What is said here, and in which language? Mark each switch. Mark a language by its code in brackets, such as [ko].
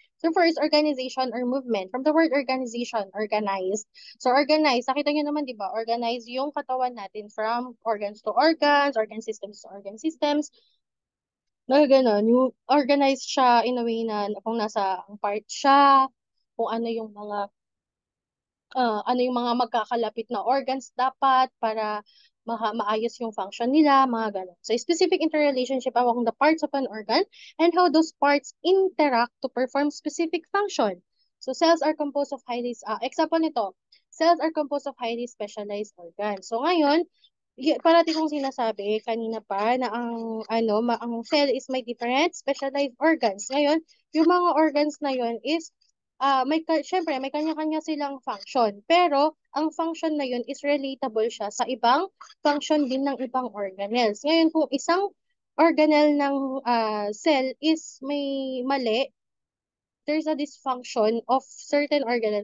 [en] So, first, organization or movement. From the word organization, organized. [tl] So, organized, nakita nyo naman, di ba? Organized yung katawan natin from organs to organs, organ systems to organ systems. Na gano'n, yung organized siya in a way na kung nasa ang part siya, kung ano yung mga magkakalapit na organs dapat para maayos yung function nila, mga ganun. [en] So, specific interrelationship among the parts of an organ and how those parts interact to perform specific function. So, cells are composed of example nito, cells are composed of highly specialized organs. [tl] So, ngayon, parati kong sinasabi kanina pa na ang cell is may different specialized organs. Ngayon, yung mga organs na yun is syempre, may kanya-kanya silang function. Pero, ang function na yun is relatable siya sa ibang function din ng ibang organelles. Ngayon, kung isang organelle ng cell is may mali, [en] there's a dysfunction of certain organelle.